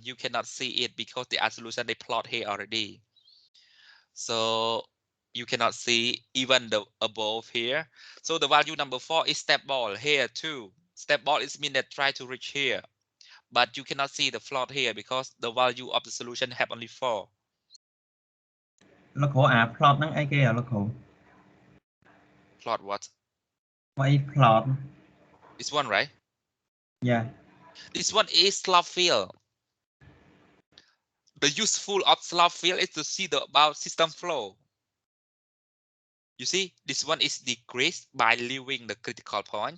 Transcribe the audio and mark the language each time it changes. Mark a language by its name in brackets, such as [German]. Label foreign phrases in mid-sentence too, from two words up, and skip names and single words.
[English] You cannot see it because the other solution they plot here already. So you cannot see even the above here. So the value number 4 is stable here too. Stable is mean that try to reach here. But you cannot see the plot here because the value of the solution have only 4. [Khmer] លោកគ្រូអា plot ហ្នឹងអីគេលោកគ្រូ [English] Plot what? [Khmer] មកអី plot [English] This one, right? yeah This one is slope field. The useful of slope field is to see the about system flow. You see, this one is decreased by leaving the critical point.